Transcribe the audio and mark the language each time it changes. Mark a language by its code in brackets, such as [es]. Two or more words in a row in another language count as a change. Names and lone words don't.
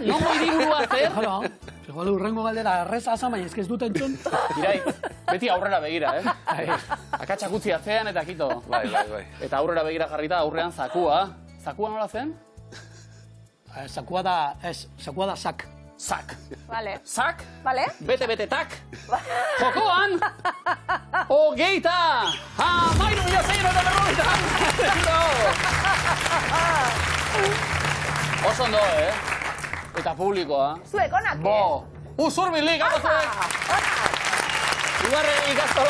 [eu] Nongo hiriburua zer? Igual urrengo galdera erreza azan, baina ez dut entzun. Iraitz, beti aurrera begira, Akatsak utzi atzean eta kito. Bai. Eta aurrera begira jarrita aurrean zakua. Zakua nola zen? Zakua da sak. Sak. Vale. Sak. Vale. Bete tak. Jokoan. Hogeita. Amairu mila zeiro eta berrogeita. Oso ondo, Eta publikoa. Zuek onak, Bo. Usurbilik, hau zuek. Ibarre ikastola.